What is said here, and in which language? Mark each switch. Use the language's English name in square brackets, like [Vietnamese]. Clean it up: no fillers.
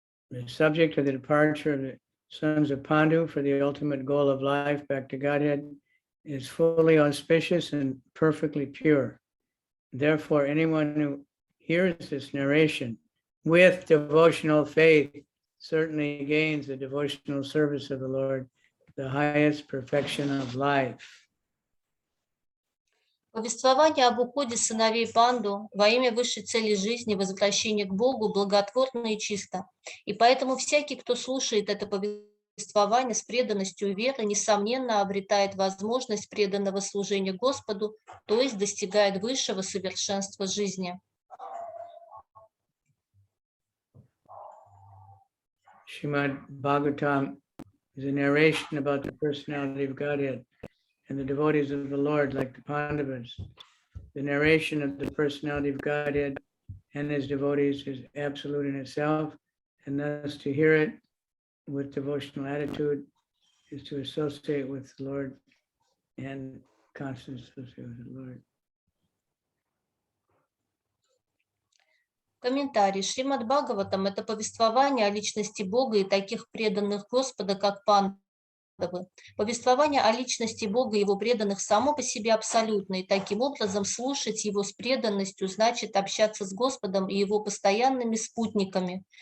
[English] The subject of the departure of the sons of Pandu for the ultimate goal of life back to Godhead is fully auspicious and perfectly pure. Therefore, anyone who hears this narration with devotional faith certainly gains the devotional service of the Lord, the highest perfection of life. [Russian] Повествование об уходе сыновей Панду во имя высшей цели жизни, возвращения к Богу, благотворно и чисто. И поэтому всякий, кто слушает это повествование с преданностью и верой, несомненно обретает возможность преданного служения Господу, то есть достигает высшего совершенства жизни. [English] Srimad Bhagavatam is a narration about the personality of Godhead and the devotees of the Lord, like the Pāṇḍavas. The narration of the personality of Godhead and his devotees is absolute in itself, and thus to hear it with devotional attitude is to associate with the Lord and constant associate with the Lord. [Russian] Комментарий. Шримад Бхагаватам – это повествование о личности Бога и таких преданных Господа, как Пандавы. Повествование о личности Бога и его преданных само по себе абсолютно, и таким образом слушать его с преданностью значит общаться с Господом и его постоянными спутниками.